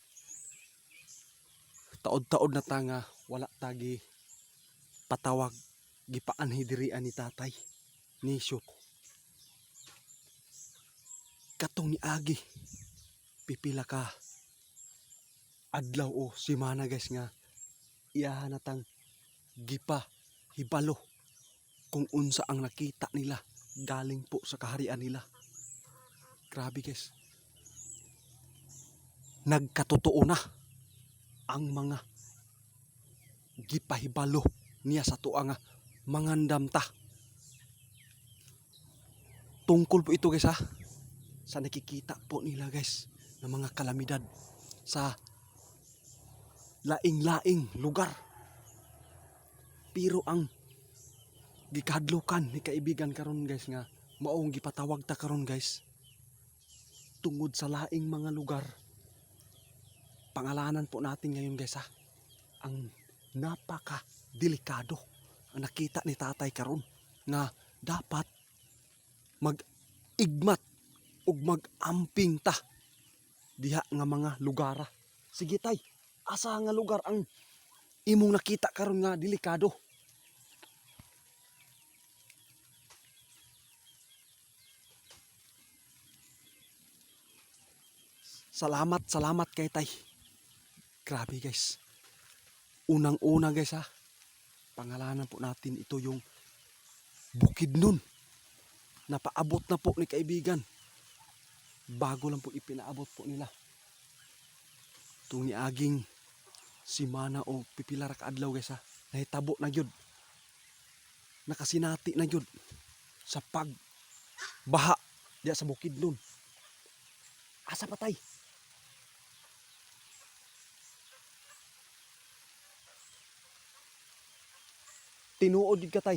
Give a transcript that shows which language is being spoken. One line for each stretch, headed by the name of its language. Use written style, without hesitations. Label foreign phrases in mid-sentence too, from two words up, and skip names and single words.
Cebuano: Taod-taod na ta nga wala tagi patawag gipaanhi dirian ni Tatay ni Shoto. Katong ni agi pipila ka adlaw o semana, guys, nga iyahan natang gipa hibalo kung unsa ang nakita nila
Filipino: galing po sa kaharian nila.
Cebuano: Grabe, guys.
Filipino: Nagkatotoo na ang mga
Cebuano: gipahibalo niya sa tuwa nga mangandam ta.
Filipino: Tungkol po ito, guys, ha, sa nakikita po nila, guys, ng mga kalamidad
Cebuano: sa laing-laing lugar. Pero ang gikadlukan ni kaibigan karon, guys, nga maong gipatawag ta karon, guys, tungod sa laing mga lugar.
Filipino: Pangalanan po natin ngayon, guys, ha, ang napaka delikado ang nakita ni Tatay
Cebuano: karon nga dapat mag-igmat ug mag-amping ta diha nga mga lugar. Sige, tay, asa nga lugar ang imong nakita karon nga delikado? Salamat kay tay. Grabe, guys. Unang-una, guys,
Filipino: ha, pangalanan po natin ito yung Bukidnon. Napaabot na po ni kaibigan. Bago lang po ipinaabot po nila.
Cebuano: Itong niaging simana o pipila ra ka adlaw, guys, ha, nahitabo na gyud. Nakasinati na gyud sa pagbaha diya sa Bukidnon. Asa pa, tay? Tinuod gyud ka, tay.